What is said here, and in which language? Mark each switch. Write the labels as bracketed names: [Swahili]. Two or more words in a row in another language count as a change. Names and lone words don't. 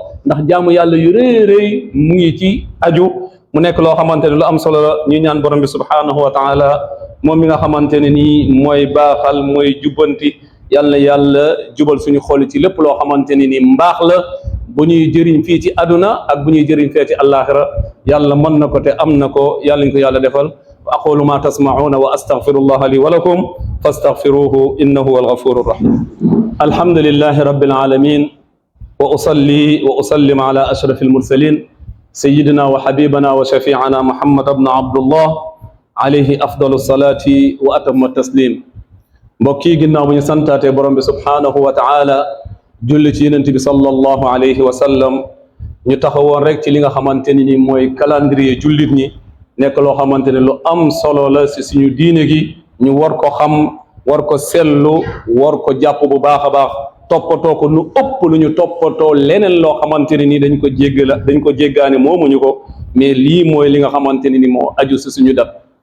[Wolof] ndax jaamu yàlla yu rëy rëy mu ngi ci aju mu nekk loo xamante ne lu am solo la ñu ñaan borom bi [Arabic] سبحانه وتعالى [Wolof] moom mi nga xamante ne nii mooy baaxal mooy jubbanti yàlla na yàlla jubal suñu xol ci lépp loo xamante ne nii mbaax la bu ñuy jëriñ fii ci aduna ak bu ñuy jëriñ fee ci àllaaxira yàlla mën na ko te am na ko yàlla ñu ko yàlla defal [Arabic] وأقول ما تسمعون وأستغفر الله لي ولكم فاستغفروه إنه هو الغفور الرحيم الحمد لله رب العالمين وأصلي وأسلم على أشرف المرسلين سيدنا وحبيبنا وشفيعنا محمد بن عبد الله عليه أفضل الصلاة وأتم التسليم mbokk [Wolof] yi ginnaaw bu ñu santaatee borom bi [Arabic] سبحانه وتعالى [Wolof] julli ci yonent bi [Arabic] صلى الله عليه وسلم [Wolof] ñu taxawoon rek ci li nga xamante ni mooy calendrier jullit ñi nekk loo xamante ne lu am solo la si suñu diine gi ñu war ko xam war ko sellu war ko jàpp bu baax a baax toppatoo ko lu ëpp lu ñu toppatoo leneen loo xamante ne ni dañ ko jéggaane moomuñu ko mais lii mooy li nga xamante ne ni moo aju si suñu dat